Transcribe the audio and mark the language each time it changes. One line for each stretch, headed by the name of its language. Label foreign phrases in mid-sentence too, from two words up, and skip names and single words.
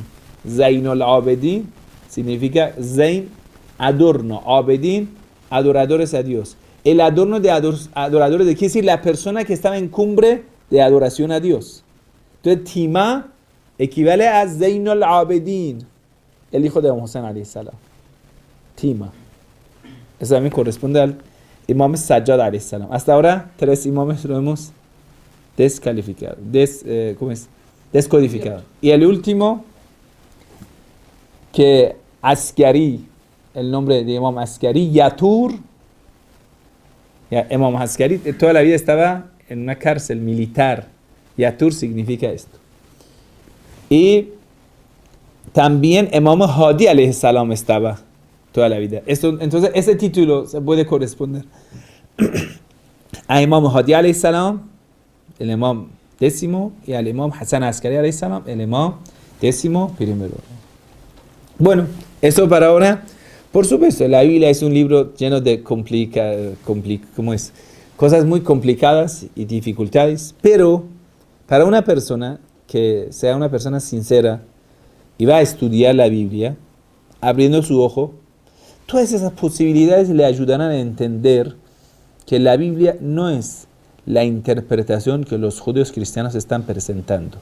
Spanish: Zainul Abedin significa Zain, adorno, Abedin, adoradores a Dios. El adorno de adoradores quiere decir la persona que estaba en cumbre de adoración a Dios. Entonces, Tima equivale a Zainul Abedin, el hijo de Hussein
Arabic: عليه السلام.
Spanish: Tima. Eso también corresponde al Imam Sajjad
Arabic: عليه السلام.
Spanish: Hasta ahora, 3 imames lo hemos descalificado. Descodificado. Y el último, que Askari, el nombre de Imam Askari, Yatur. Imam Askari toda la vida estaba en una cárcel militar. Yatur significa esto. Y también Imam Hadi
Arabic: عليه السلام
Spanish: estaba toda la vida. Entonces, ese título se puede corresponder a Imam Hadi
Arabic: عليه السلام,
Spanish: el Imam 10º, y al Imam Hassan Askari
Arabic: عليه السلام,
Spanish: el Imam 11º. Bueno, eso para ahora. Por supuesto, la Biblia es un libro lleno de cosas muy complicadas y dificultades, pero para una persona que sea una persona sincera y va a estudiar la Biblia, abriendo su ojo, todas esas posibilidades le ayudarán a entender que la Biblia no es la interpretación que los judíos cristianos están presentando.